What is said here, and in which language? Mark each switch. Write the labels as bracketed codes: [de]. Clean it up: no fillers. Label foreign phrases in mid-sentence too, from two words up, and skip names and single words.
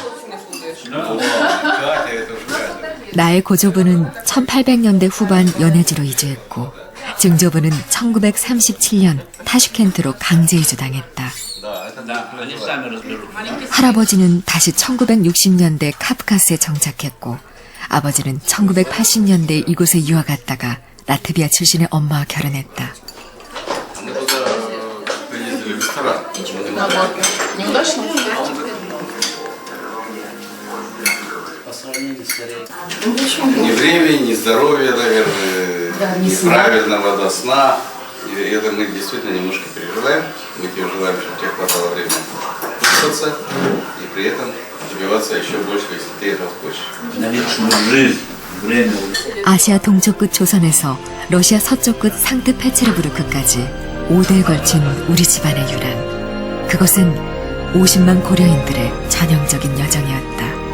[ko] 나의 고조부는 1800년대 후반 연해주로 이주했고 증조부는 1937년 타슈켄트로 강제 이주당했다. 할아버지는 다시 1960년대 카프카스에 정착했고 아버지는 1980년대 이곳에 유학 갔다가 라트비아 출신의 엄마와 결혼했다. [ru] Ни времени, ни здоровья, наверное, неправильного до сна. И это мы действительно немножко переживаем. Мы тебе желаем, чтобы тебе хватало времени выспаться и при этом добиваться еще больше, если ты этого хочешь. На личную жизнь, время. [ko] 아시아 동쪽 끝 조선에서 러시아 서쪽 끝 상트페체르부르크까지 5대에 걸친 우리 집안의 유랑. 그것은 50만 고려인들의 전형적인 여정이었다.